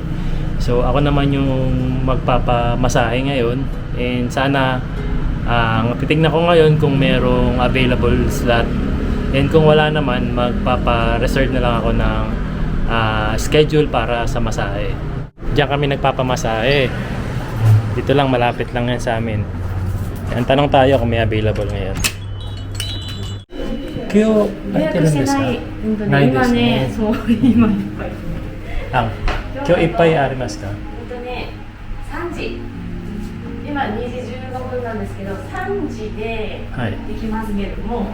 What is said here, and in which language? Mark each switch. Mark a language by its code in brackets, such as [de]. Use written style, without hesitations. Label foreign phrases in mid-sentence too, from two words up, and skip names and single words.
[tl] So ako naman yung magpapamasahe ngayon, and sana titignan ko ngayon kung merong [en] available slot, [tl] and kung wala naman magpapa-reserve na lang ako ng schedule para sa masahe. Diyan kami nagpapamasahe. Dito lang, malapit lang yan sa amin. Yan, tanong tayo kung may available ngayon. [ja] Kyo, 予約してない。ないですね。今ね、そう、今いっぱい。今日いっぱいありますか？ 3時。今2時15分なんですけど、3時ではい。できますけれども、